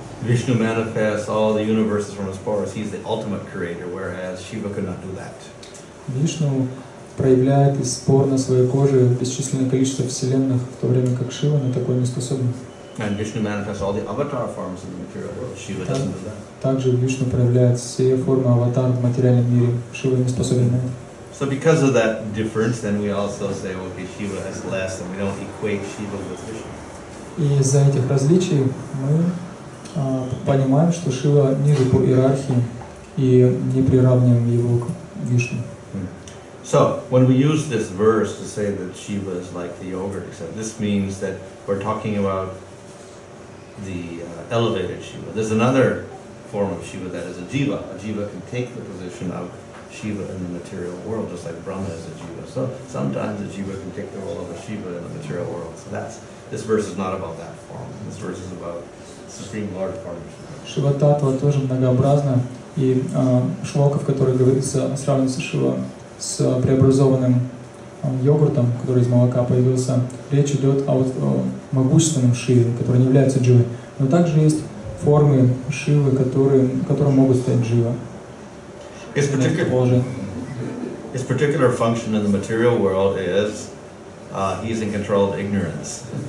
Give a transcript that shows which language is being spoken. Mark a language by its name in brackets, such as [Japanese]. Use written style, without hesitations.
[English] Vishnu manifests all the universes from his pores. He's the ultimate creator, whereas Shiva could not do that. [Russian] Вишну проявляет из спор на своей коже бесчисленное количество вселенных, в то время как Шива на такое не способен. [English] And Vishnu manifests all the avatar forms in the material world. Shiva doesn't do that. [Russian] Также Вишну проявляет все формы аватар в материальном мире. Шива не способен на это. [English] So because of that difference, then we also say, okay, Shiva is less, and we don't equate Shiva with Vishnu. [Russian] И из-за этих различий мы понимаем, что Шива ниже по иерархии и не приравниваем его к Вишну. [English] So when we use this verse to say that Shiva is like the yogurt, except this means that we're talking about the elevated Shiva. There's another form of Shiva that is a jiva. A jiva can take the position of Shiva in the material world, just like Brahma is a jiva. So sometimes a jiva can take the role of a Shiva in the material world. So this verse is not about that form. This verse is about Supreme Lord form. [Russian] Шива-татва тоже многообразна, и шлока, в которой говорится, сравнивается Шива с преобразованным йогуртом, который из молока появился, речь идет о могущественном Шиве, который не является дживой. Но также есть формы Шивы, которые могут стать джива. [English] His particular function in the material world is he's in control of ignorance.